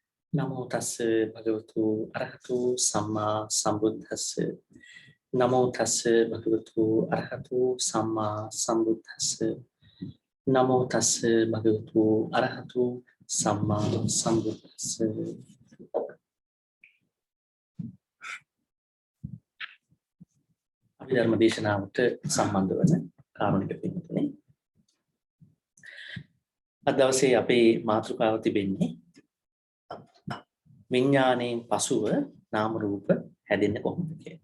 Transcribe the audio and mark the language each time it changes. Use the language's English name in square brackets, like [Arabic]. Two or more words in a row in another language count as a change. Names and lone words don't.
[Pali] නමෝ තස්ස භගවතු අරහතු සම්මා සම්බුද්දස්ස නමෝ තස්ස භගවතු අරහතු සම්මා සම්බුද්දස්ස නමෝ තස්ස භගවතු අරහතු සම්මා සම්බුද්දස්ස [Sinhala] අපි ධර්ම දේශනාවට සම්බන්ධ වන කාරුණික පින්තුනේ අද දවසේ අපේ මාතෘකාව තිබෙන්නේ විඥාණයෙන් පසුව නාම රූප හැදෙන්නේ කොහොමද කියලා.